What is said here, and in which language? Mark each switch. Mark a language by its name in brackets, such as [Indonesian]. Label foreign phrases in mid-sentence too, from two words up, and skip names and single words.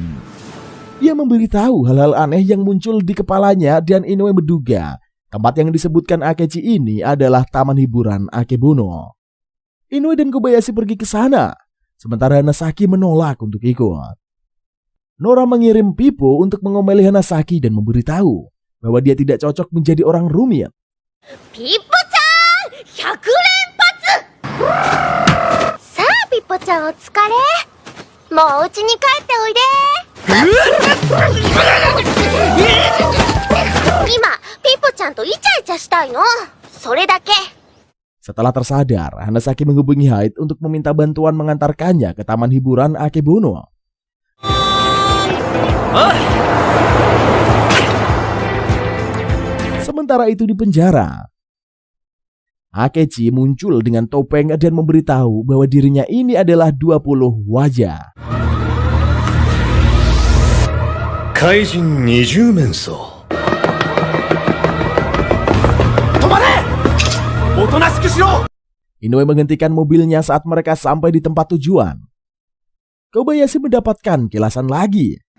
[Indonesian] Ia memberitahu hal-hal aneh yang muncul di kepalanya dan Inoue menduga tempat yang disebutkan Akechi ini adalah taman hiburan Akebono. Inoue dan Kobayashi pergi ke sana, sementara Hanasaki menolak untuk ikut. Nora mengirim Pippo untuk mengomeli Hanasaki dan memberitahu bahwa dia tidak cocok menjadi orang rumit. [Japanese] Pippo-chan! 100連発! さあ、Pippo-chan お疲れ。もうお家に帰っておいで。今、Pippo-chan とイチャイチャしたいの。それだけ。 [Indonesian] Setelah tersadar, Hanasaki menghubungi Hyde untuk meminta bantuan mengantarkannya ke taman hiburan Akebono. Sementara itu di penjara, Akechi muncul dengan topeng dan memberitahu bahwa dirinya ini adalah 20 wajah. [Japanese] Kaijin 20 面相 [Indonesian] Inoue menghentikan mobilnya saat mereka sampai di tempat tujuan. Kobayashi mendapatkan kilasan lagi.